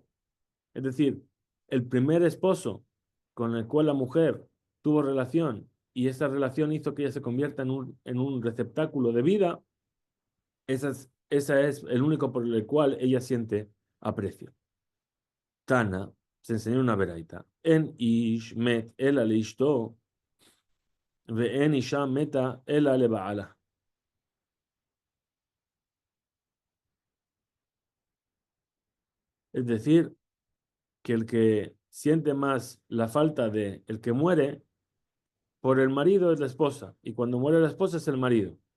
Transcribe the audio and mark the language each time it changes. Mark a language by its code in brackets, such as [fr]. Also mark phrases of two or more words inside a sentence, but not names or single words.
[es] Es decir, el primer esposo con el cual la mujer tuvo relación y esa relación hizo que ella se convierta en un receptáculo de vida, esa es el único por el cual ella siente aprecio. Tana se enseñó una veraita. [he] אין איש מת אלא לאשתו, ואין אשה מתה אלא לבעלה. [es] Es decir, que el que siente más la falta de el que muere por el marido es la esposa, y cuando muere la esposa es el marido.